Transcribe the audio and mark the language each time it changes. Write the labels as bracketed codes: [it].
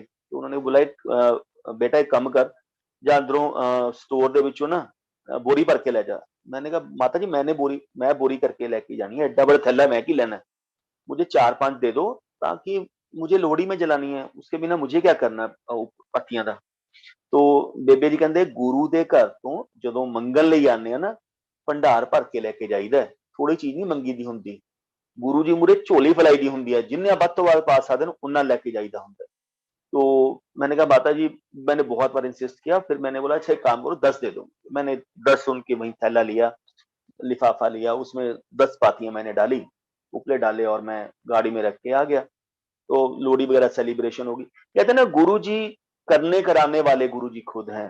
[hi] तो उन्होंने बोला, "एक बेटा एक काम कर, [pa] जा अंदरों स्टोर दे विचों ना बोरी भर के ले जा।" [hi] मैंने कहा, "माता जी मैं बोरी करके लेके जानी है, एड्डा बड़ा थैला मैं की लेना है। मुझे 4-5 दे दो, ताकि मुझे लोहड़ी में जलानी है, उसके बिना मुझे क्या करना पत्तियां दा।" [pa] तो ਬੇਬੇ ਜੀ ਕਹਿੰਦੇ, ਗੁਰੂ ਦੇ ਘਰ ਤੋਂ ਜਦੋਂ ਮੰਗਣ ਲਈ ਆਉਂਦੇ ਆ ਨਾ, ਭੰਡਾਰ ਭਰ ਕੇ ਲੈ ਕੇ ਜਾਈਦਾ, ਥੋੜੀ ਚੀਜ਼ ਨਹੀਂ ਮੰਗੀ ਦੀ ਹੁੰਦੀ। ਗੁਰੂ ਜੀ ਮੂਹਰੇ ਝੋਲੀ ਫੈਲਾਈ ਦੀ ਹੁੰਦੀ ਹੈ, ਜਿੰਨੇ ਵੱਧ ਤੋਂ ਵੱਧ ਪਾ ਸਕਦੇ ਨੇ ਉਨਾ ਲੈ के जाइदा ਹੁੰਦਾ है। [hi] तो मैंने कहा, माता जी मैंने बहुत बार इंसिस्ट किया, फिर मैंने बोला अच्छा एक काम करो 10 दे दो। मैंने 10 उनके वहीं थैला लिया, लिफाफा लिया, उसमें 10 पातियां मैंने डाली, उपले डाले और मैं गाड़ी में रख के आ गया। तो लोहड़ी वगैरह सेलिब्रेशन होगी। कहते हैं ना गुरु जी करने कराने वाले गुरु जी खुद हैं।